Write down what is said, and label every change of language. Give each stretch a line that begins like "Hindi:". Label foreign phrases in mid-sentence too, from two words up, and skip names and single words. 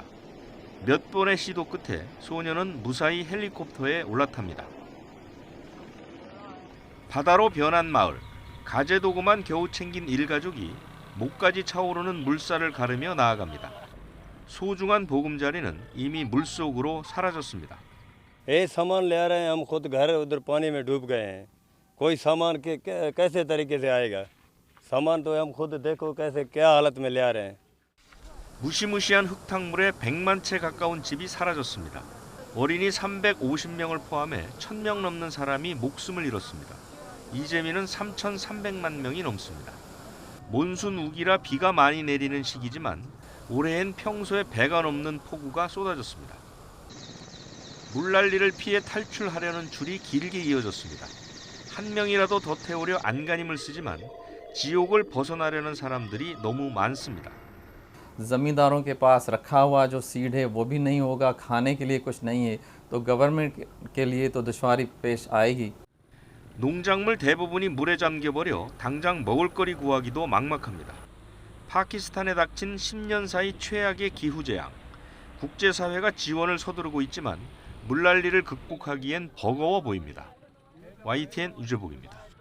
Korean: 몇 번의 시도 끝에 소년은 무사히 헬리콥터에 올라탑니다. 바다로 변한 마을, 가재도구만 겨우 챙긴 일가족이 목까지 차오르는 물살을 가르며 나아갑니다. 소중한 보금자리는 이미 물속으로 사라졌습니다.
Urdu: یہ سامان لے آ رہے ہیں، ہم خود گھر ادھر پانی میں ڈوب گئے ہیں. کوئی سامان کیسے طریقے سے آئے گا؟ سامان تو ہم خود دیکھو کیسے کیا حالت میں لے آ رہے ہیں.
Korean: 무시무시한 흙탕물에 100만 채 가까운 집이 사라졌습니다. 어린이 350명을 포함해 1000명 넘는 사람이 목숨을 잃었습니다. 이재민은 3,300만 명이 넘습니다. 몬순 우기라 비가 많이 내리는 시기지만 올해엔 평소에 배가 넘는 폭우가 쏟아졌습니다. 물난리를 피해 탈출하려는 줄이 길게 이어졌습니다. 한 명이라도 더 태우려 안간힘을 쓰지만 지옥을 벗어나려는 사람들이 너무 많습니다.
Urdu: زمینداروں کے پاس رکھا ہوا جو سیڈ ہے وہ بھی نہیں ہوگا، کھانے کے لیے کچھ نہیں ہے، تو گورنمنٹ کے لیے تو دشواری پیش آئے گی.
Korean: 농작물 대부분이 물에 잠겨버려 당장 먹을거리 구하기도 막막합니다. 파키스탄에 닥친 10년 사이 최악의 기후재앙. 국제사회가 지원을 서두르고 있지만 물난리를 극복하기엔 버거워 보입니다. YTN 유재복입니다.